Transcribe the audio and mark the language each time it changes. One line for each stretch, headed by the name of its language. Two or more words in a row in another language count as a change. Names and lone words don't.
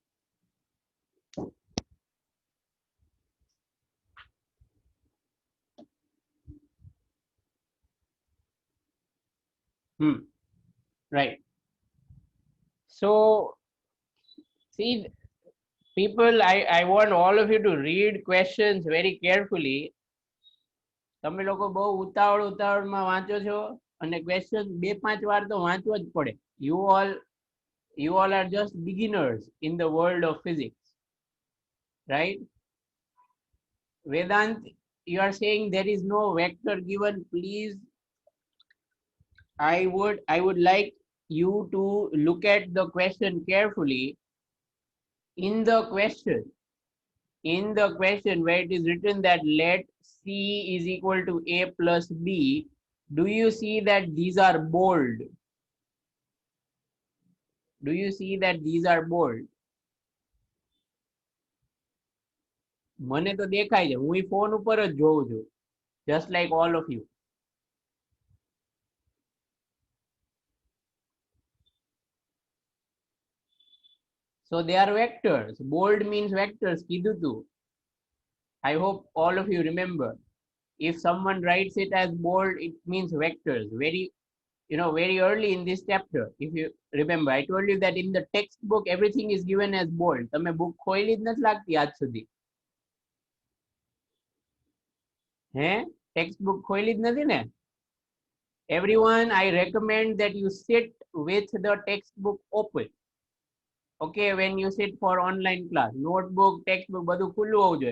English: Right. So see, people, I want all of you to read questions very carefully.
Gujarati: તમે લોકો બહુ ઉતાવળમાં વાંચો છો અને ક્વેશ્ચન બે પાંચ વાર તો વાંચવો જ પડે.
English: You all are just beginners in the world of physics, right? Vedant, you are saying there is no vector given. Please, I would like you to look at the question carefully. In the question where it is written that let C is equal to A plus B, do you see that these are bold? Do you see that these are bold?
Gujarati: મને તો દેખાય છે, હું ફોન ઉપર જ જોઉં છું,
English: just like all of you. So they are vectors. Bold means vectors.
Gujarati: કીધું તું.
English: I hope all of you remember. If someone writes it as bold, it means vectors. Very early in this chapter, if you remember, I told you that in the textbook, everything is given as bold.
Gujarati: તમે book ખોલી જ નથી લાગતી આજ સુધી. Textbook ખોલી જ નથી ને?
English: Everyone, I recommend that you sit with the textbook open. Okay, when you sit for online class, notebook, textbook,
Gujarati: બધું ખુલ્લું હોવું જોઈએ.